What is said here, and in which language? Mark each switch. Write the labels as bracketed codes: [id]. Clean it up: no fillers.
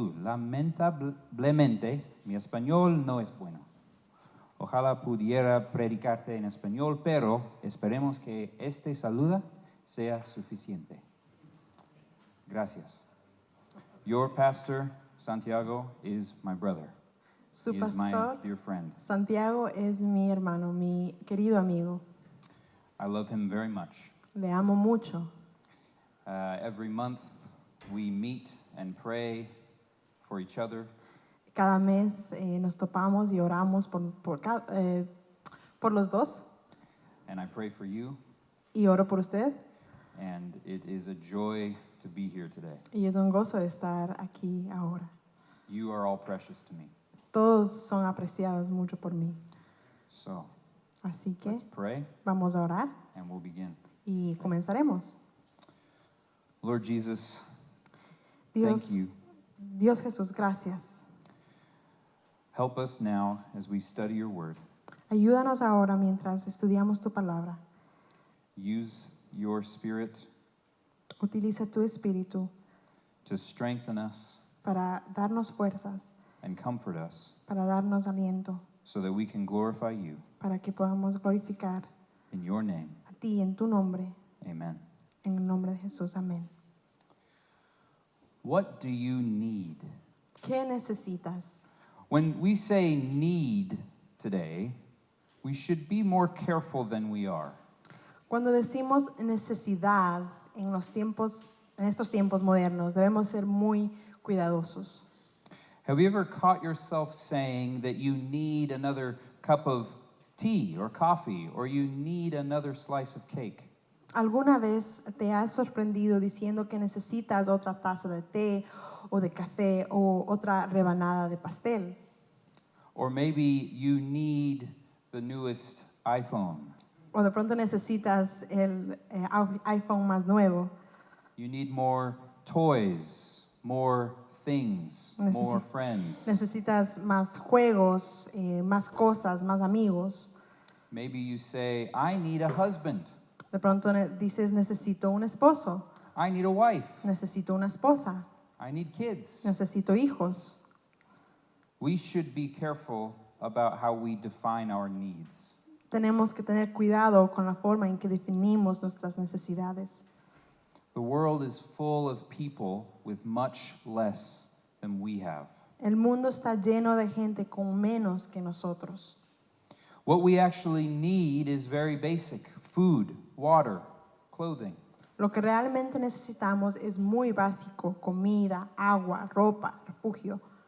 [es] Lamentablemente, mi español no es bueno. Ojalá pudiera predicarte en español, pero esperemos que este saludo sea suficiente. Gracias. [en] Your pastor, Santiago, is my brother. [es] Su [en] He is my pastor, dear friend. [es] Santiago, es mi hermano, mi querido amigo. [en] I love him very much. [es] Le amo mucho. [en] Every month we meet and pray for each other. [es] Cada mes nos topamos y oramos por los dos. [en] And I pray for you. [es] Y oro por usted. [en] And it is a joy to be here today. [es] Y es un gozo de estar aquí ahora. [en] You are all precious to me. [es] Todos son apreciados mucho por mí. [en] So, [es] Así que [en] let's pray [es] vamos a orar [en] and we'll begin. [es] y comenzaremos. [en] Lord Jesus, [es] Dios, [en] thank you. [es] Dios Jesús, gracias. [en] Help us now as we study your word. [es] Ayúdanos ahora mientras estudiamos tu palabra. [en] Use your spirit [es] Utiliza tu espíritu [en] to strengthen us [es] para darnos fuerzas, [en] and comfort us [es] para darnos aliento, [en] so that we can glorify you. [es] para que podamos glorificar [en] In your name, [es] a ti en tu nombre, [en] amen. [es] en el nombre de Jesús. Amén. [en] What do you need? [es] ¿Qué necesitas? [en] When we say need today, we should be more careful than we are. [es] Cuando decimos necesidad en estos tiempos modernos, debemos ser muy cuidadosos. [en] Have you ever caught yourself saying that you need another cup of tea or coffee, or you need another slice of cake? [es] ¿Alguna vez te has sorprendido diciendo que necesitas otra taza de té o de café o otra rebanada de pastel? [en] Or maybe you need the newest iPhone. [es] O de pronto necesitas el iPhone más nuevo. [en] You need more toys, more things, more friends. [es] Necesitas más juegos, más cosas, más amigos. [en] Maybe you say, I need a husband. [es] De pronto dices, necesito un esposo, [en] I need a wife. [es] necesito una esposa, [en] I need kids. [es] necesito hijos. [en] We should be careful about how we define our needs. [es] Tenemos que tener cuidado con la forma en que definimos nuestras necesidades. [en] The world is full of people with much less than we have. [es] El mundo está lleno de gente con menos que nosotros. [en] What we actually need is very basic: food, water, clothing. [es] Lo que realmente necesitamos es muy básico: comida, agua, ropa, refugio.